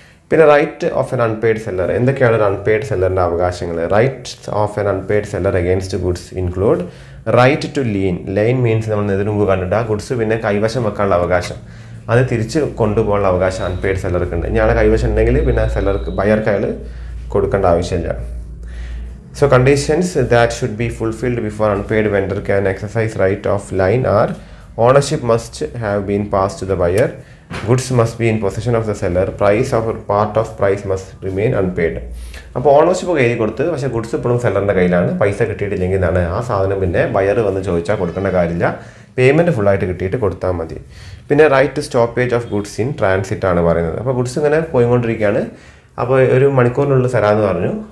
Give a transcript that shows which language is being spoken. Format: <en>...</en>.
<ml>പിന്നെ</ml> <en>Right of an unpaid seller.</en> <ml>എന്തൊക്കെയാണ് ഒരു അൺപെയ്ഡ് സെല്ലറിൻ്റെ അവകാശങ്ങൾ?</ml> <en>Right of an unpaid seller against goods include right to lien.</en> <ml>Line means നമ്മൾ ഇതിനു മുമ്പ് കണ്ടിട്ട് ആ ഗുഡ്സ് പിന്നെ കൈവശം വെക്കാനുള്ള അവകാശം, അത് തിരിച്ച് കൊണ്ടുപോകാനുള്ള അവകാശം അൺപെയ്ഡ് സെല്ലർക്ക് ഉണ്ട്. ഇയാളെ കൈവശം ഉണ്ടെങ്കിൽ പിന്നെ സെല്ലർക്ക് ബയർക്ക് അയാൾ കൊടുക്കേണ്ട ആവശ്യമില്ല.</ml> <en>So conditions that should be fulfilled before unpaid vendor can exercise right of line are: ownership must have been passed to the buyer, goods must be in possession of the seller, price of part of price must remain unpaid.</en> <ml>അപ്പോൾ ownership കയ്യിൽ കൊടുത്ത് പക്ഷേ goods ഇപ്പോഴും സെല്ലറിൻ്റെ കയ്യിലാണ്, പൈസ കിട്ടിയിട്ടില്ലെങ്കിൽ എന്താണ് ആ സാധനം പിന്നെ ബയർ വന്ന് ചോദിച്ചാൽ കൊടുക്കേണ്ട കാര്യമില്ല, പേയ്മെൻറ്റ് ഫുള്ളായിട്ട് കിട്ടിയിട്ട് കൊടുത്താൽ മതി. പിന്നെ</ml> <en>right to stoppage of goods in transit</en> <ml>ആണ് പറയുന്നത്. അപ്പോൾ ഗുഡ്സ് ഇങ്ങനെ പോയിക്കൊണ്ടിരിക്കുകയാണ്, അപ്പോൾ ഒരു മണിക്കൂറിനുള്ളിൽ തരാമെന്ന് പറഞ്ഞു.</ml>